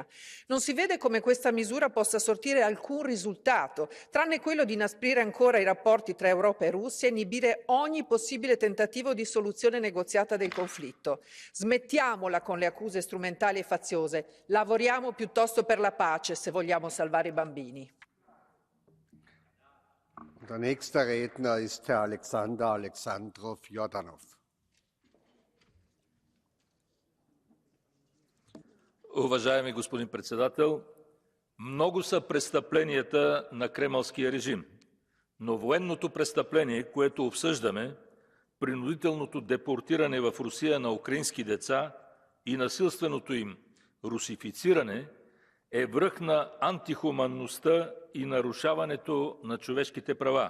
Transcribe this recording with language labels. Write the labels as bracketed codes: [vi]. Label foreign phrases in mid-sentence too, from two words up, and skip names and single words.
[it] Non si vede come questa misura possa sortire alcun risultato, tranne quello di inasprire ancora i rapporti tra Europa e Russia e inibire ogni possibile tentativo di soluzione negoziata del conflitto. Smettiamola con le accuse strumentali e faziose, lavoriamo piuttosto per la pace se vogliamo salvare i bambini. [de] Der nächste Redner ist Herr Alexander Alexandrov Jordanov. [bg] Уважаеми господин председател, много са престъпленията на кремълския режим, но военното престъпление, което обсъждаме, принудителното депортиране в Русия на украински деца и насилственото им русифициране, е връх на антихуманността и нарушаването на човешките права.